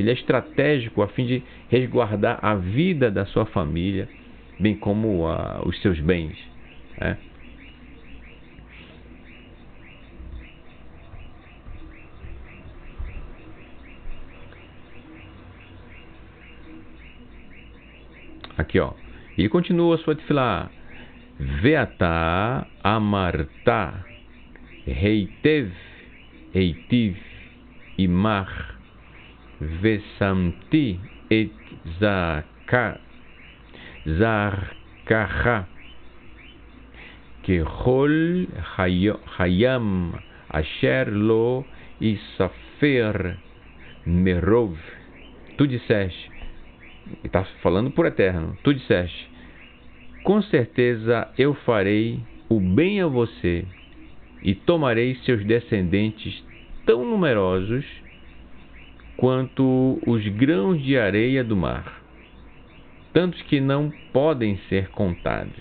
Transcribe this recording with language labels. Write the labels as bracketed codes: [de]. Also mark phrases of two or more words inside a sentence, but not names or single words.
[pt] Ele é estratégico a fim de resguardar a vida da sua família, bem como os seus bens, né? Aqui, ó. E continua a sua tefilá. [he] ואתה אמרת היטב איטיב עמך ושמתי את זרעך כחול הים אשר לא יספר מרב. [pt] Tu disseste, está falando por Eterno, tu disseste: com certeza eu farei o bem a você e tomarei seus descendentes tão numerosos quanto os grãos de areia do mar, tantos que não podem ser contados.